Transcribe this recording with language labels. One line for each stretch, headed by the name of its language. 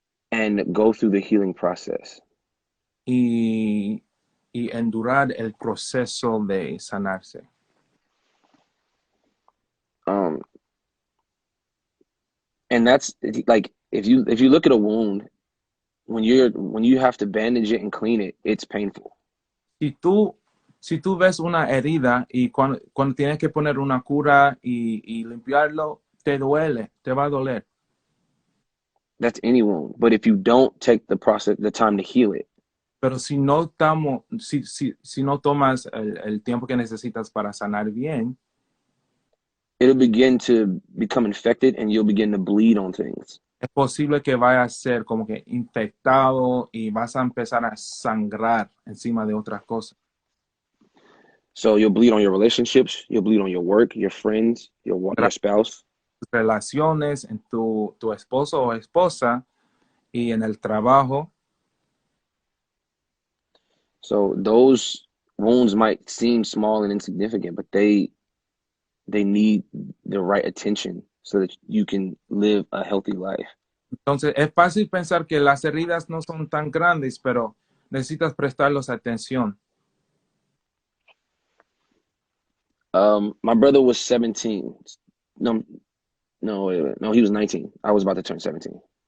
English: And go through the healing process.
Spanish: Y endurar el proceso de sanarse.
English: And that's like if you look at a wound, when you have to bandage it and clean it, it's painful.
Spanish: Si tú ves una herida y cuando tienes que poner una cura y limpiarlo, te duele, te va a doler.
English: That's any wound. But if you don't take the time to heal it,
Spanish: pero si no tomas el tiempo que necesitas para sanar bien,
English: it'll begin to become infected and you'll begin to bleed on things.
Spanish: Es posible que vaya a ser como que infectado y vas a empezar a sangrar encima de otras cosas.
English: So you'll bleed on your relationships, you'll bleed on your work, your friends, your spouse.
Spanish: Relaciones, en tu esposo o esposa y en el trabajo.
English: So those wounds might seem small and insignificant, but they need the right attention so that you can live a healthy life.
Spanish: Entonces, es fácil pensar que las heridas no son tan grandes, pero necesitas prestarles atención.
English: My brother was 17. No, he was 19. I was about to turn 17.